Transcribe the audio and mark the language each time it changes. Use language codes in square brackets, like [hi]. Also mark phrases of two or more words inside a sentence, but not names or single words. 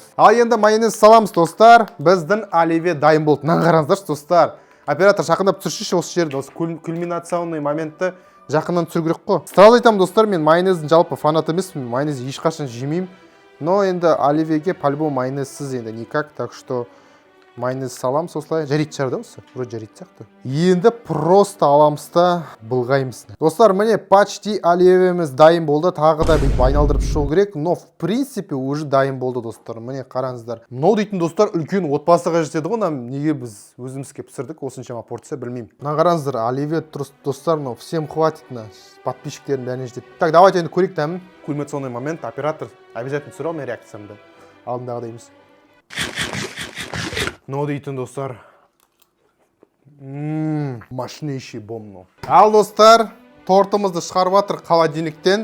[kk] Ал енді майонез саламыз, достар. Біздің оливье дайын болды. Мынаны қараңыздаршы, достар. Оператор жақындап түсірші осы жерді, осы кульминационный моментті жақыннан түсіру керек қой. Сразу айтамын, достар, мен майонездің жалпы фанат емеспін. Майонез ешқашан жемеймін. Но енді оливьеге по-любому майонезсіз енді никак, [ru] так что [kk] майонез саламыз осылай. Жарит шығар да осы? [ru] Вроде жарит [kk] сияқты. Енді просто аламыз да былғаймыз. Достар, міне почти оливьеміз дайын болды. Тағы да бүйтіп айналдырып шығу керек. [ru] Но в принципе уже [kk] дайын болды, достар. Міне қараңыздар. Мынау дейтін, достар, үлкен отбасыға жетеді ғой. Неге біз өзімізге пісірдік осыншама порция, білмеймін. Мына қараңыздар, оливье, достар, [ru] но всем хватит на [kk] подписчиктердің бәріне жетеді. Так, давайте енді көрейік дәмін. [ru] Кульминационный момент. [kk] Оператор обязательно түсіре алмай реакциямды. Алдындағыдай емес. Но дейтін, достар, мощнейший бомно. Ал, достар, тортымызды шығарып жатыр холодильниктен.